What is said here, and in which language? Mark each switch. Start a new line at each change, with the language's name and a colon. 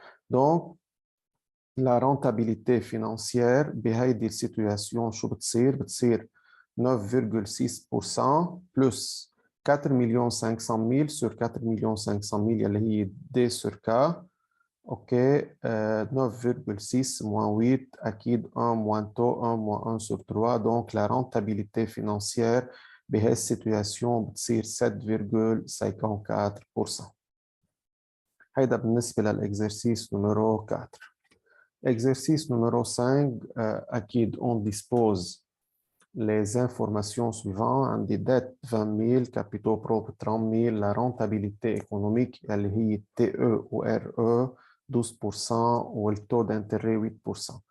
French: donc la rentabilité financière
Arabic: بهيدي السيتوياسيون شو بتصير؟ بتصير
French: 9,6% plus 4 millions 500 000 sur 4 millions 500 000 يلي هي D sur K. OK, 9,6 moins 8, أكيد 1 moins taux, 1 moins 1 sur 3. donc la rentabilité financière
Arabic: بهي السيتوياسيون بتصير
French: 7,54%.
Arabic: هيدا بالنسبة للإكزرسيس نمرو 4.
French: Exercice numéro 5,
Arabic: أكيد
French: on dispose les informations suivantes. عن des dettes 20 000, capitaux propres 30 000, la rentabilité économique
Arabic: اللي هي
French: TE ou RE 12% ou le taux d'intérêt 8%.